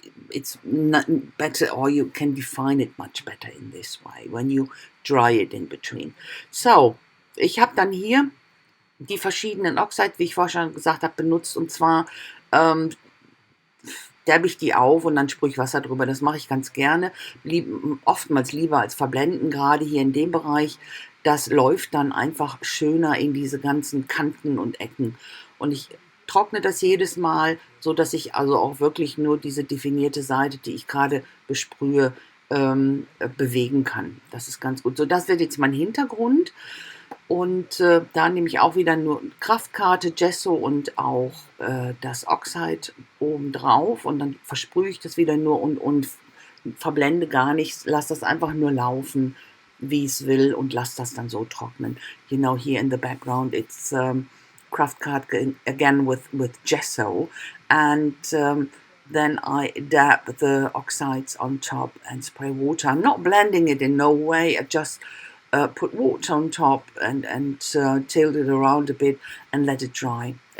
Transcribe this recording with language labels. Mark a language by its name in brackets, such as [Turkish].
[English] It's not better, or you can define it much better in this way when you dry it in between. [German] So, ich habe dann hier die verschiedenen Oxide, wie ich vorher schon gesagt habe, benutzt, und zwar derbe ich die auf und dann sprühe ich Wasser drüber. Das mache ich ganz gerne, oftmals lieber als verblenden, gerade hier in dem Bereich. Das läuft dann einfach schöner in diese ganzen Kanten und Ecken. Und ich trockne das jedes Mal, so dass ich also auch wirklich nur diese definierte Seite, die ich gerade besprühe, bewegen kann. Das ist ganz gut. So, das wird jetzt mein Hintergrund. Und da nehme ich auch wieder nur Kraftkarte, Gesso und auch das Oxide oben drauf, und dann versprühe ich das wieder nur und verblende gar nichts, lasse das einfach nur laufen, wie es will, und lasse das dann so trocknen. [English] Here in the background it's craft card again with gesso, and then I dab the oxides on top and spray water. I'm not blending it in no way. I just put water on top and tilt it around a bit and let it dry.